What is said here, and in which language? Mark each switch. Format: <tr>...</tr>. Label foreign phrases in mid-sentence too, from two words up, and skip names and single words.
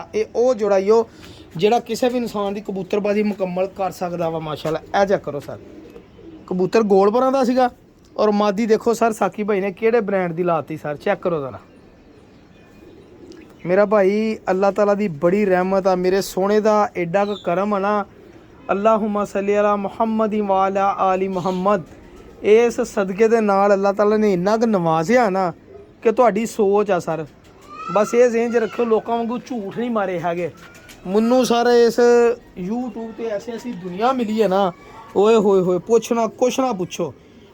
<pa>ਇਹ ਉਹ ਜੋੜਾ ਹੀ ਉਹ ਜਿਹੜਾ ਕਿਸੇ ਵੀ ਇਨਸਾਨ ਦੀ ਕਬੂਤਰਬਾਜ਼ੀ ਮੁਕੰਮਲ ਕਰ ਸਕਦਾ ਵਾ ਮਾਸ਼ਾਅੱਲਾ। ਇਹ ਚੈੱਕ ਕਰੋ ਸਰ, ਕਬੂਤਰ ਗੋਲਪੁਰਾਂ ਦਾ ਸੀਗਾ, ਔਰ ਮਾਦੀ ਦੇਖੋ ਸਰ ਸਾਕੀ ਭਾਈ ਨੇ ਕਿਹੜੇ ਬ੍ਰਾਂਡ ਦੀ ਲਾਤੀ ਸਰ। ਚੈੱਕ ਕਰੋ ਜ਼ਰਾ। ਮੇਰਾ ਭਾਈ ਅੱਲਾਹ ਤਾਲਾ ਦੀ ਬੜੀ ਰਹਿਮਤ ਆ, ਮੇਰੇ ਸੋਹਣੇ ਦਾ ਐਡਾ ਕੁ ਕਰਮ ਆ ਨਾ।</pa> <ar>اللهم صل على محمد وعلى آل محمد.</ar> <pa>ਇਸ ਸਦਕੇ ਦੇ ਨਾਲ ਅੱਲਾਹ ਤਾਲਾ ਨੇ ਇੰਨਾ ਕੁ ਨਵਾਜ਼ਿਆ ਨਾ ਕਿ ਤੁਹਾਡੀ ਸੋਚ ਆ ਸਰ। ਬਸ ਇਹ ਜ਼ਿਹਨ 'ਚ ਰੱਖਿਓ, ਲੋਕਾਂ ਵਾਂਗੂ ਝੂਠ ਨਹੀਂ ਮਾਰੇ ਹੈਗੇ। ਮੈਨੂੰ ਸਰ ਇਸ YouTube ਤੇ ਐਸੀ ਦੁਨੀਆ ਮਿਲੀ ਹੈ ਨਾ, ਓਏ ਹੋਏ ਹੋਏ ਪੁੱਛਣਾ ਕੁਛ ਨਾ ਪੁੱਛੋ।</pa>